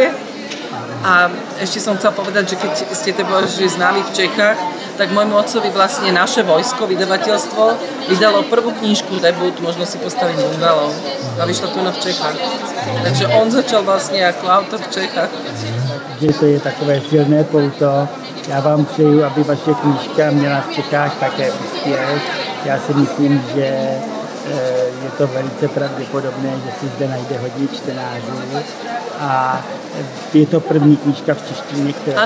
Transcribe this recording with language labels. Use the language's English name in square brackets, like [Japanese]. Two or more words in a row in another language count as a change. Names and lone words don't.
[Slovak] A ešte som chcela povedať, že keď ste známi v Čechách, tak môjmu otcovi vlastne Naše vojsko, vydavateľstvo, vydalo prvú knižku, debut, možno si postaviť bungalov. A vyšla tu v Čechách. Takže on začal vlastne ako autor v Čechách. [Czech] Že to je takové silné pouto. Já vám přeju, aby vaše knížka měla v Čechách také úspěch. Já si myslím, že je to velice pravděpodobné, že si zde najde hodně čtenářů. A je to první knížka v češtině, která...